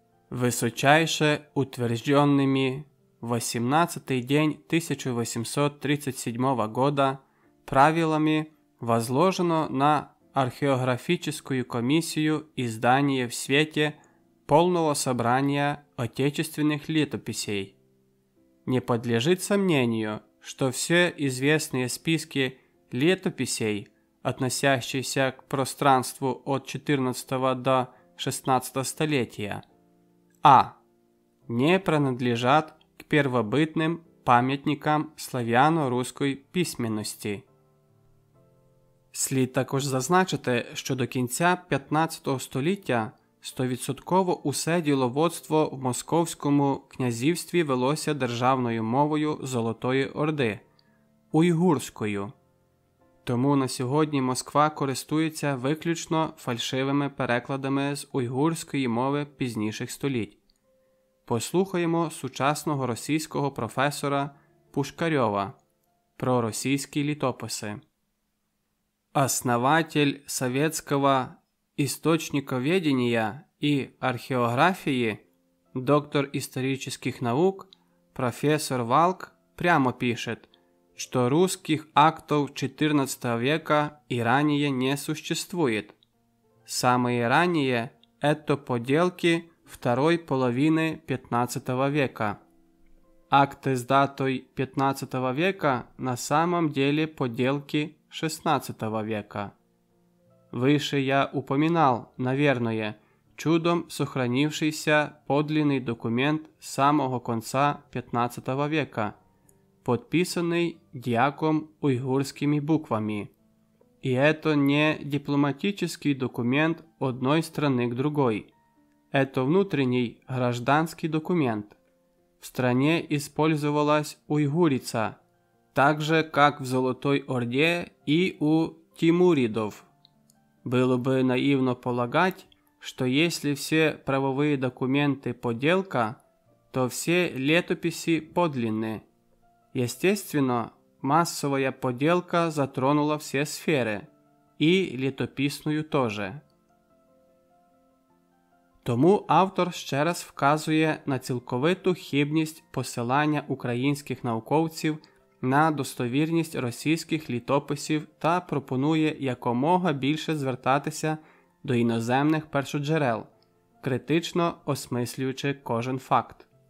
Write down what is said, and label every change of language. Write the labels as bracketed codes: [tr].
[ru] «Высочайше утвержденными 18-й день 1837 года правилами возложено на археографическую комиссию издание в свете полного собрания отечественных летописей. Не подлежит сомнению, что все известные списки летописей, относящиеся к пространству от XIV до XVI столетия, а. не принадлежат к первобытным [uk] пам'ятникам славяно-руської письменності». Слід також зазначити, що до кінця 15 століття 100% усе діловодство в Московському князівстві велося державною мовою Золотої Орди – уйгурською. Тому на сьогодні Москва користується виключно фальшивими перекладами з уйгурської мови пізніших століть. Послухаємо сучасного російського професора Пушкарьова про російські літописи. [ru] Основатель советского источниковедения и археографии, доктор исторических наук, профессор Валк прямо пишет, что русских актов XIV века и ранее не существует. Самые ранние – это поделки второй половины XV века. Акты с датой XV века на самом деле поделки XVI века. Выше я упоминал, наверное, чудом сохранившийся подлинный документ самого конца XV века, подписанный дьяком уйгурскими буквами. И это не дипломатический документ одной страны к другой. Это внутренний гражданский документ. В стране использовалась уйгурица, так же, как в Золотой Орде и у тимуридов. Было бы наивно полагать, что если все правовые документы подделка, то все летописи подлинны. Естественно, массовая подделка затронула все сферы, и летописную тоже. [uk] Тому автор ще раз вказує на цілковиту хибність посилання українських науковців на достовірність російських літописів та пропонує якомога більше звертатися до іноземних першоджерел, критично осмислюючи кожен факт.